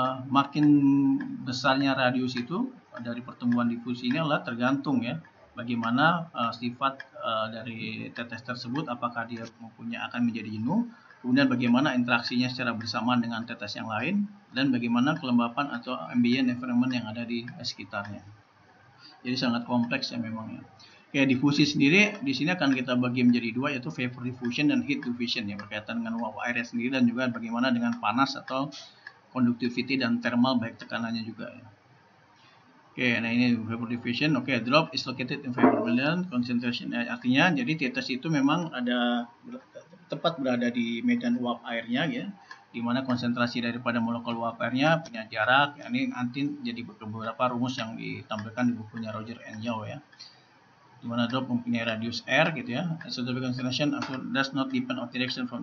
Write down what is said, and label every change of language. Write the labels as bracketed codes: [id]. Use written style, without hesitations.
[id] makin besarnya radius itu dari pertumbuhan difusi ini adalah tergantung ya bagaimana sifat dari tetes tersebut, apakah dia akan menjadi jenuh, kemudian bagaimana interaksinya secara bersamaan dengan tetes yang lain, dan bagaimana kelembapan atau ambient environment yang ada di sekitarnya. Jadi sangat kompleks ya memang ya. Kayak difusi sendiri di sini akan kita bagi menjadi dua, yaitu vapor diffusion dan heat diffusion ya, berkaitan dengan uap airnya sendiri dan juga bagaimana dengan panas atau conductivity dan thermal baik tekanannya juga ya. Oke, nah ini vapor diffusion. [en] Oke, drop is located in favorable concentration. [id] Artinya jadi tetes itu memang ada tepat berada di medan uap airnya ya, di mana konsentrasi daripada molekul uap airnya punya jarak. Ya, ini nanti jadi beberapa rumus yang ditampilkan di bukunya Roger and Yao ya. Di mana drop mempunyai radius r gitu ya. [en] Isotopic concentration does not depend on direction from.